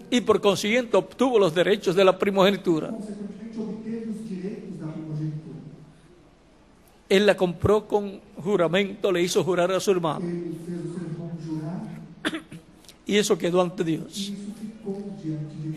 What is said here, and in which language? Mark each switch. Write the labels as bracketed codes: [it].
[es] y por consiguiente obtuvo los derechos de la primogenitura. [pt] consequentemente obteve os direitos da primogenitura. [es] Él la compró con juramento, le hizo jurar a su hermano. [pt] ele fez o seu irmão jurar, [es] Y eso quedó ante [pt] e [es] Dios. [pt] isso ficou diante de Deus.